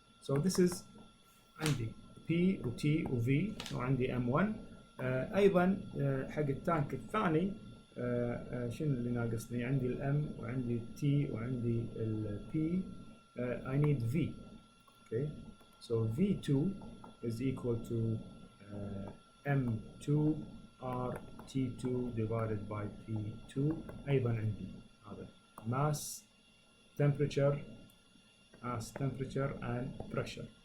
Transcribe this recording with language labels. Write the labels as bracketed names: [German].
[English] So this is عندي P و T و V وعندي M1. [Arabic] أيضا حق التانك الثاني شنو اللي ناقصني؟ عندي الM وعندي T وعندي P. [English] I need V. Okay, so V2 is equal to M2 RT2 divided by P2. [Arabic] أيضا عندي هذا [English] mass, temperature and pressure.